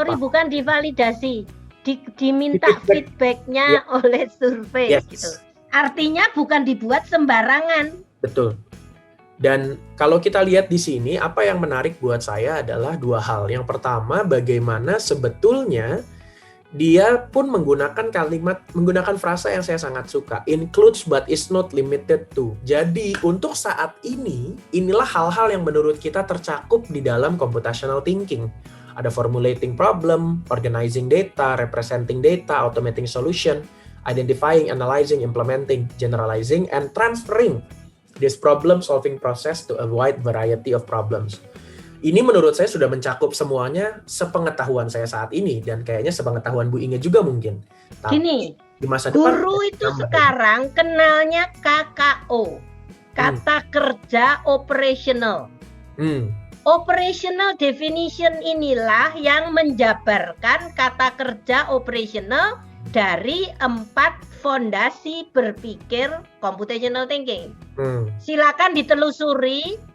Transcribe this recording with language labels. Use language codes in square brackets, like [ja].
[id] Sorry, bukan divalidasi, diminta feedbacknya oleh survei gitu. Artinya bukan dibuat sembarangan. Betul. Dan kalau kita lihat di sini, apa yang menarik buat saya adalah dua hal. Yang pertama, bagaimana sebetulnya dia pun menggunakan frasa yang saya sangat suka. [en] Includes but is not limited to. [id] Jadi untuk saat ini, inilah hal-hal yang menurut kita tercakup di dalam computational thinking. Ada [en] formulating problem, organizing data, representing data, automating solution, identifying, analyzing, implementing, generalizing, and transferring this problem-solving process to a wide variety of problems. [id] Ini menurut saya sudah mencakup semuanya sepengetahuan saya saat ini, dan kayaknya sepengetahuan Bu Inge juga mungkin. Tapi gini, di masa depan, guru itu sekarang kenalnya KKO, kata kerja operational. Operational definition inilah yang menjabarkan kata kerja operational dari 4 fondasi berpikir computational thinking. Silakan ditelusuri